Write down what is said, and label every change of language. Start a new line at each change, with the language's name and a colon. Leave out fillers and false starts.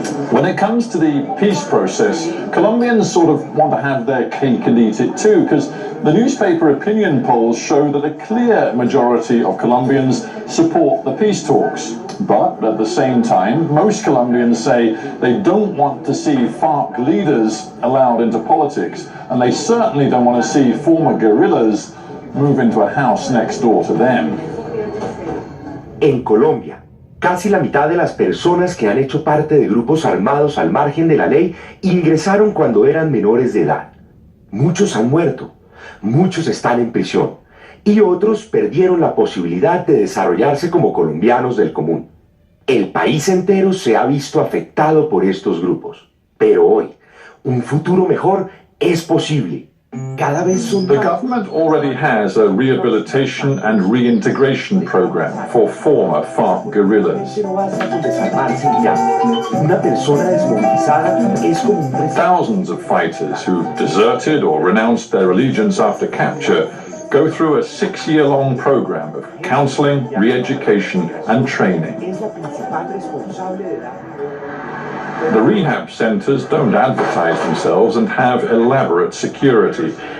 English: When it comes to the peace process, Colombians sort of want to have their cake and eat it too, because the newspaper opinion polls show that a clear majority of Colombians support the peace talks. But at the same time, most Colombians say they don't want to see FARC leaders allowed into politics, and they certainly don't want to see former guerrillas move into a house next door to them.
Spanish: En Colombia, casi la mitad de las personas que han hecho parte de grupos armados al margen de la ley ingresaron cuando eran menores de edad. Muchos han muerto, muchos están en prisión y otros perdieron la posibilidad de desarrollarse como colombianos del común. El país entero se ha visto afectado por estos grupos. Pero hoy, un futuro mejor es posible. Cada vez son
English: The government already has a rehabilitation and reintegration program for former FARC guerrillas.
Spanish: Una persona desmovilizada es como un
English: Thousands of fighters who've deserted or renounced their allegiance after capture go through a 6-year-long program of counseling, re-education and training. The rehab centers don't advertise themselves and have elaborate security.